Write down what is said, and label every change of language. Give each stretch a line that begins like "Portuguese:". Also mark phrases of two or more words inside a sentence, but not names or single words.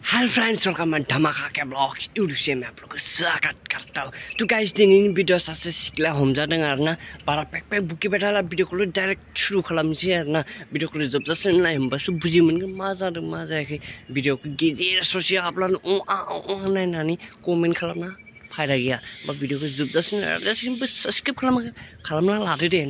English: Hello friends, welcome
Hindi: मैं धमाका के
English: blogs YouTube
Hindi: से मैं आप लोगों को स्वागत करता हूँ।
Bodo: तो गाइस दिनैनि भिडियो सासे सिख्ला हमजादों आरोना बारा पेक बुकि बेटाला भिडियोखौ डाइरेक्ट शुरू खालामनोसै आरोना। भिडियोखौ जोबजासिम नाय होमबासो बुजि मोनगोन मा जादों मा जायाखै। भिडियोखौ गेजेर ससे आपलोड नायनानै कमेन्ट खालामना फायदा गैया। बा भिडियोखौ जोबजासिम नायजासिमबो साबस्क्राइब खालामना लादो दे।